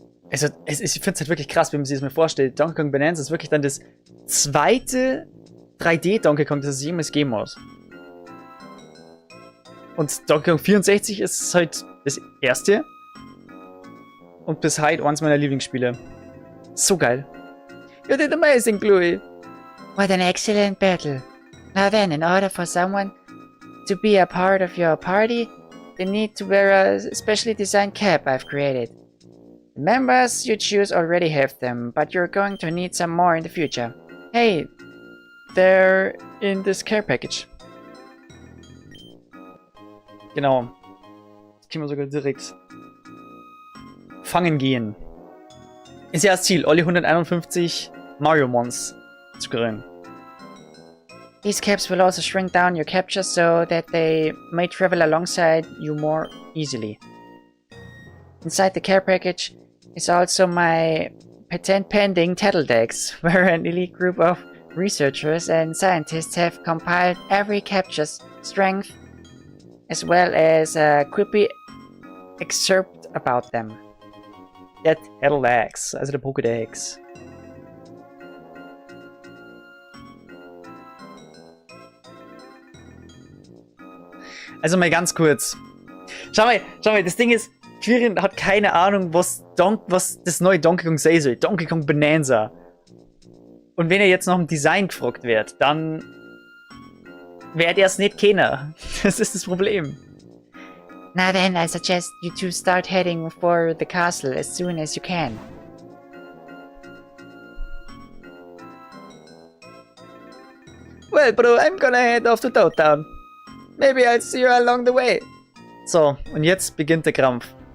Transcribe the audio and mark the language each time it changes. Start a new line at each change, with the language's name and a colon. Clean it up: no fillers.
German: Also, ich finde es halt wirklich krass, wenn man sich das mal vorstellt. Donkey Kong Bonanza ist wirklich dann das zweite 3D Donkey Kong, das es jemals geben muss. Und Donkey Kong 64 ist halt das erste. Und bis heute eins meiner Lieblingsspiele. So geil.
English: You did amazing, Bluey. What an excellent battle. Now then, in order for someone to be a part of your party, they need to wear a specially designed cap I've created. The members you choose already have them, but you're going to need some more in the future. Hey, they're in this care package.
German: Genau. Das können wir sogar direkt fangen gehen. Ist ja das Ziel, alle 151 Mario Mons zu kriegen.
English: These caps will also shrink down your captures so that they may travel alongside you more easily. Inside the care package is also my patent pending Tattledex, where an elite group of researchers and scientists have compiled every capture's strength as well as a quippy excerpt about them.
German: Der Tattledex, also der Pokédex. Also mal ganz kurz. Schau mal, das Ding ist, Quirin hat keine Ahnung, was das neue Donkey Kong sein soll. Donkey Kong Bonanza. Und wenn er jetzt nach dem Design gefragt wird, dann wird er es nicht kennen. Das ist das Problem.
English: Now then, I suggest you two start heading for the castle as soon as you can. Well, bro, I'm gonna head off to Toad Town. Maybe I'll see you along the way.
German: So, und jetzt beginnt der Krampf.